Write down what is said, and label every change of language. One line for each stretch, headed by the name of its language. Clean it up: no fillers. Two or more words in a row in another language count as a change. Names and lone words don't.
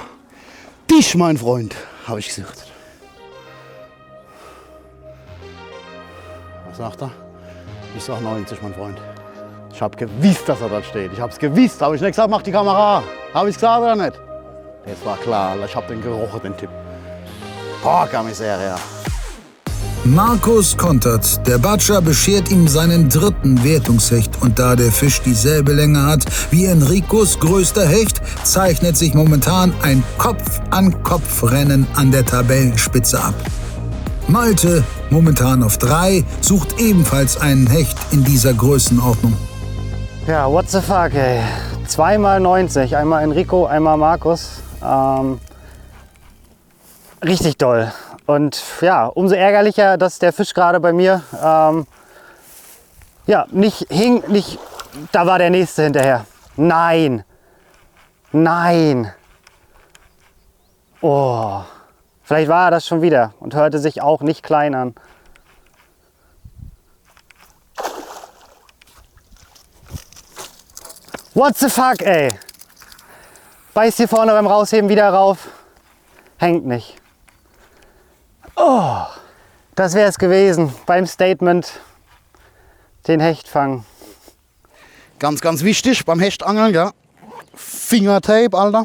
German: Dich, mein Freund, habe ich gesagt. Was sagt er? Ich sag 90, mein Freund. Ich habe gewusst, dass er dort steht. Ich habe es gewusst. Habe ich nicht gesagt, mach die Kamera. Habe ich gesagt oder nicht? Das war klar, Alter. Ich habe den gerochen, den Tipp.
Italian: Porca miseria.
German: Markus kontert. Der Batscher beschert ihm seinen 3. Wertungshecht. Und da der Fisch dieselbe Länge hat wie Enricos größter Hecht, zeichnet sich momentan ein Kopf-an-Kopf-Rennen an der Tabellenspitze ab. Malte, momentan auf 3, sucht ebenfalls einen Hecht in dieser Größenordnung. Ja,
English: what the fuck,
German: ey. 2 mal 90. Einmal Enrico, einmal Markus. Richtig doll. Und ja, umso ärgerlicher, dass der Fisch gerade bei mir nicht hing, da war der nächste hinterher. Nein! Nein! Oh, vielleicht war er das schon wieder und hörte sich auch nicht klein an.
English: What the fuck,
German: ey! Beißt hier vorne beim Rausheben wieder rauf. Hängt nicht. Oh, das wäre es gewesen beim Statement. Den Hecht fangen. Ganz, ganz wichtig beim Hechtangeln, gell? Fingertape, Alter.